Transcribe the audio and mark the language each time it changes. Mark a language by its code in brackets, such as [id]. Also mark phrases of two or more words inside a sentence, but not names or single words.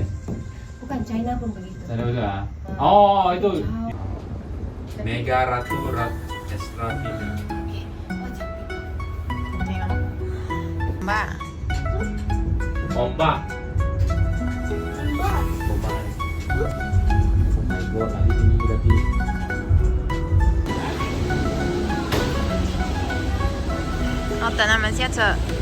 [id] Bukan China pun begitu. Sana betul ah. Oh, itu Mega Ratu Extra TV. Mbak. Ombak. Ombak. [en] Oh my god, [id] lagi tinggi berarti. [zh] Oh, 等他们下车。